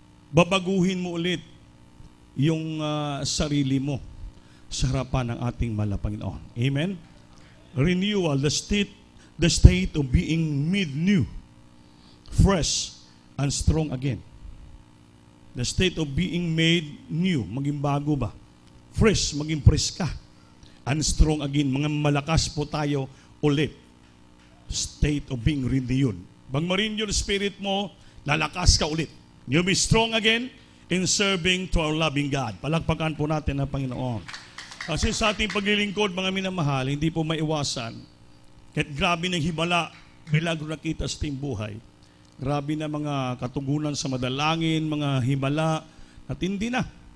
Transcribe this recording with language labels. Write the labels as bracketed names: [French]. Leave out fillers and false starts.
[Filipino] Babaguhin mo ulit yung sarili mo sa harapan ng ating mahal na Panginoon. Amen? [English] Renewal, the state of being made new, fresh, and strong again. The state of being made new, [Filipino] maging bago ba? Fresh, maging fresh ka. [English] And strong again, [Filipino] mga malakas po tayo ulit. [English] State of being renewed. [Filipino] Bang ma-renew yung spirit mo, lalakas ka ulit. [English] You'll be strong again in serving to our loving God. [Filipino] Palakpakan po natin ang Panginoon. Kasi sa ating paglilingkod, mga minamahal, hindi po maiwasan. Kahit grabe ng himala, kailangan nakita sa ating buhay. Grabe na mga katugunan sa madalangin, mga himala, at hindi na.